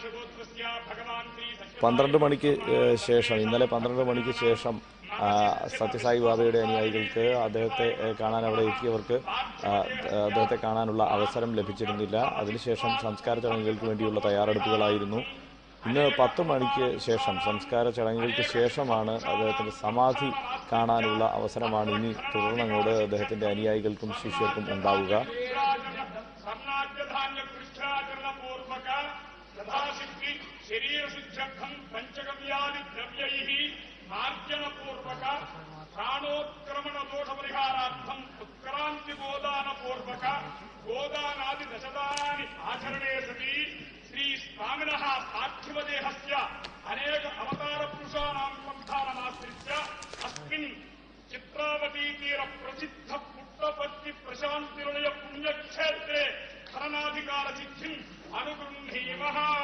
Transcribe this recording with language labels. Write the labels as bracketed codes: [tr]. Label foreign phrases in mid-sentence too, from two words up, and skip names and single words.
[ml] 12 മണിക്ക് ശേഷം ഇന്നലെ 12 മണിക്ക് ശേഷം സത്യസായി ബാബയുടെ അനുയായികൾക്ക് അദ്ദേഹത്തെ കാണാൻ അവിടെ എത്തിയവർക്ക് അദ്ദേഹത്തെ കാണാനുള്ള അവസരം ലഭിച്ചിരുന്നില്ല. അതിനുശേഷം സംസ്കാര ചടങ്ങുകൾക്ക് വേണ്ടിയുള്ള തയ്യാറെടുപ്പുകളായിരുന്നു. ഇന്ന് 10 മണിക്ക് ശേഷം സംസ്കാര ചടങ്ങുകൾക്ക് ശേഷമാണ് അദ്ദേഹത്തിൻ്റെ സമാധി കാണാനുള്ള അവസരമാണ് ഇനി തുടർന്നങ്ങോട്ട് അദ്ദേഹത്തിൻ്റെ അനുയായികൾക്കും ശിഷ്യർക്കും ഉണ്ടാവുക. [sa] मार्जनपूर्वक प्राणोत्क्रमण दोष परिहारार्थम उत्क्रांति गोदान पूर्वक गोदानादि दशदानि आचरणे सति श्री स्वामिनः पार्थिवदेहस्य अनेक अवतार पुरुषाणां संस्थानमाश्रित्य अस्मिन् चित्रावती तीर प्रसिद्ध पुट्टपत्ति प्रशान्तिनिलय पुण्यक्षेत्रे खननाधिकार सिद्धिं अनुगृह्णीमः.